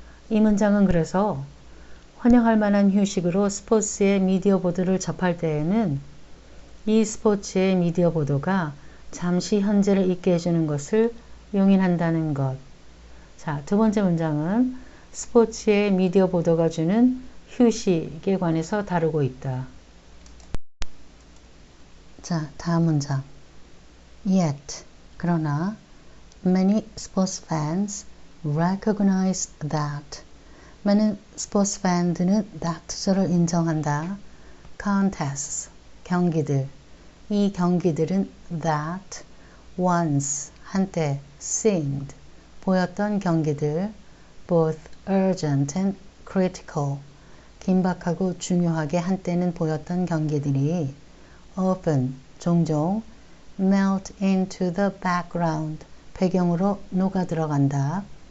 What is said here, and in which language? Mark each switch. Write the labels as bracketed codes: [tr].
[ko] 이 문장은 그래서 환영할 만한 휴식으로 스포츠의 미디어 보도를 접할 때에는 이 스포츠의 미디어 보도가 잠시 현재를 잊게 해주는 것을 용인한다는 것. 자, 두 번째 문장은 스포츠의 미디어 보도가 주는 휴식에 관해서 다루고 있다. 자, 다음 문장. [en] Yet, [ko] 그러나 [en] many sports fans recognize that, [ko] 많은 스포츠 팬들은 that절을 인정한다. contests, 경기들. 이 경기들은 [en] that once, [ko] 한때 seemed, 보였던 경기들 [en] both urgent and critical, [ko] 긴박하고 중요하게 한때는 보였던 경기들이 often, 종종 [en] melt into the background, [ko] 배경으로 녹아 들어간다.